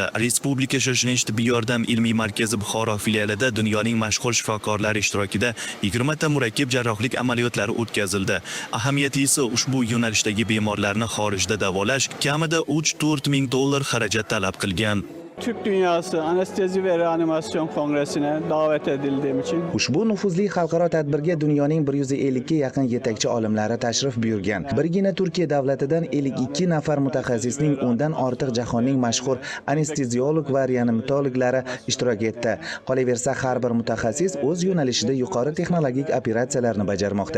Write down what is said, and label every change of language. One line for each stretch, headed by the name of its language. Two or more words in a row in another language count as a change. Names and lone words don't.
Uzbek: Respublika shoshilinch tibbiy yordam ilmiy markazi Buxoro filialida dunyoning mashhur shifokorlari ishtirokida 20 ta murakkab jarrohlik amaliyotlari o'tkazildi. Ahamiyatisi ushbu yo'nalishdagi bemorlarni xorijda davolash kamida $3-4 ming xarajat talab qilgan.
Turkish: Türk Dünyası Anestezi ve Reanimasyon Kongresi'ne davet edildiğim için
Uzbek: Ushbu nufuzli xalqaro tadbirga dunyoning 150 ga yaqin yetakchi olimlari tashrif buyurgan. Birgina Turkiya davlatidan 52 nafar mutaxassisning undan ortiq jahonning mashhur anesteziolog va reanimatologlari ishtirok etdi. Qolaversa, har bir mutaxassis o'z yo'nalishida yuqori texnologik operatsiyalarni bajarmoqda.